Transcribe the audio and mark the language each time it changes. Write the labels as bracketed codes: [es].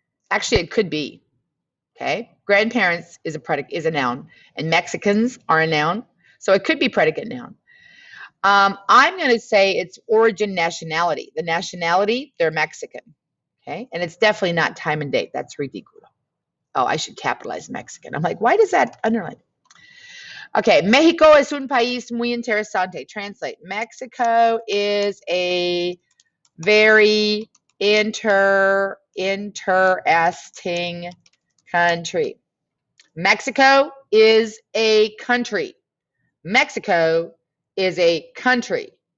[en] Actually, it could be. Okay, grandparents is a noun, and Mexicans are a noun, so it could be predicate noun. I'm going to say it's origin nationality. The nationality, they're Mexican. Okay, and it's definitely not time and date. That's ridículo. Oh, I should capitalize Mexican. I'm like, why does that underline? [es] Okay, México es un país muy interesante. [en] Translate. Mexico is a very interesting country. Mexico is a country. Mexico is a country.